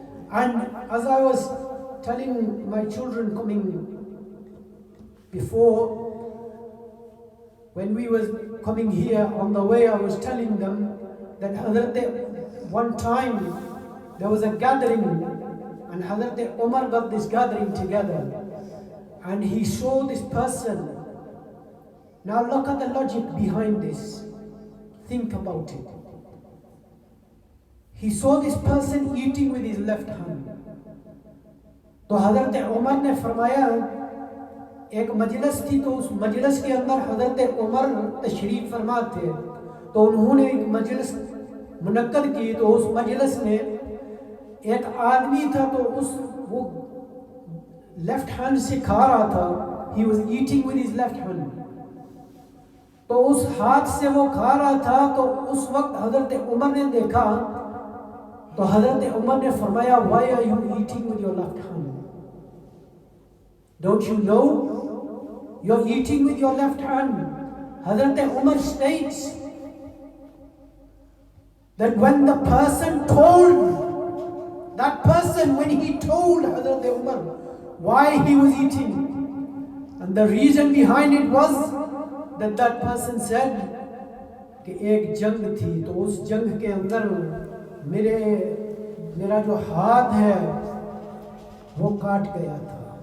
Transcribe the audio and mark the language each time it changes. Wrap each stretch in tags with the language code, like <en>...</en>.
<en>And as I was telling my children coming before, when we was coming here on the way, I was telling them that one time there was a gathering, and Hazrat Umar got this gathering together, and he saw this person. Now look at the logic behind this. Think about it. He saw this person eating with his left hand.</en> <hi>तो हज़रत उमर ने फरमाया, एक मजलिस थी, तो उस मजलिस के अंदर हज़रत उमर तशरीफ फरमा थे, तो उन्होंने एक मजलिस मुनक्कद की। तो उस मजलिस में एक आदमी था, तो वो लेफ्ट हैंड से खा रहा था।</hi> <en>He was eating with his left hand.</en> <hi>तो उस हाथ से वो खा रहा था। तो उस वक्त हज़रत उमर ने देखा, तो हज़रत उमर ने फरमाया,</hi> <en>why are you eating with your left hand? Don't you know you're eating with your left hand? Hazrat Umar states that when the person told, that person when he told Hazrat Umar why he was eating, and the reason behind it was that that person said</en> <hi>कि एक जंग थी, तो उस जंग के अंदर मेरा जो हाथ है वो काट गया था।</hi>